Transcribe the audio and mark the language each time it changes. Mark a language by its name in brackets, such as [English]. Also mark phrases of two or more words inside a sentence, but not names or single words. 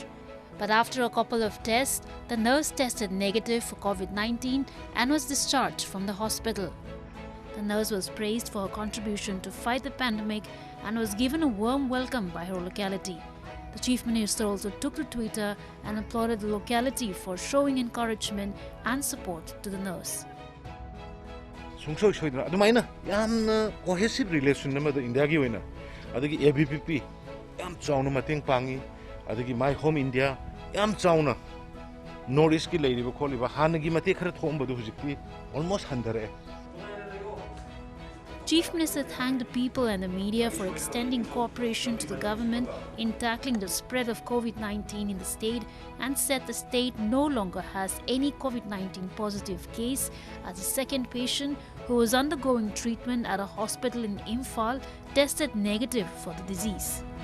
[English] But after a couple of tests, the nurse tested negative for COVID-19 and was discharged from the hospital. The nurse was praised for her contribution to fight the pandemic and was given a warm welcome by her locality. The Chief Minister also took to Twitter and applauded the locality for showing encouragement and support to the nurse. [Manipuri] ꯑꯗꯨꯃꯥꯏꯅ ꯌꯥꯝꯅ [English] cohesive relation [Manipuri] ꯑꯃꯗ ꯏꯟꯗꯤꯌꯥꯒꯤ ꯑꯣꯏꯅ ꯑꯗꯒꯤ ABPP ꯌꯥꯝ ꯆꯥꯎꯅ ꯃꯇꯦꯡ ꯄꯥꯡꯉꯤ ꯑꯗꯒꯤ My Home India ꯌꯥꯝ ꯆꯥꯎꯅ North Eastꯀꯤ ꯂꯩꯔꯤꯕ ꯈꯣꯠꯂꯤꯕ ꯍꯥꯟꯅꯒꯤ ꯃꯇꯦꯡ ꯈꯔ ꯊꯣꯛꯑꯝꯕꯗꯨ ꯍꯧꯖꯤꯛꯇꯤ almost ꯍꯟꯊꯔꯛꯑꯦ. [English] Chief Minister thanked the people and the media for extending cooperation to the government in tackling the spread of COVID-19 in the state and said the state no longer has any COVID-19 positive case as the second patient who was undergoing treatment at a hospital in Imphal tested negative for the disease.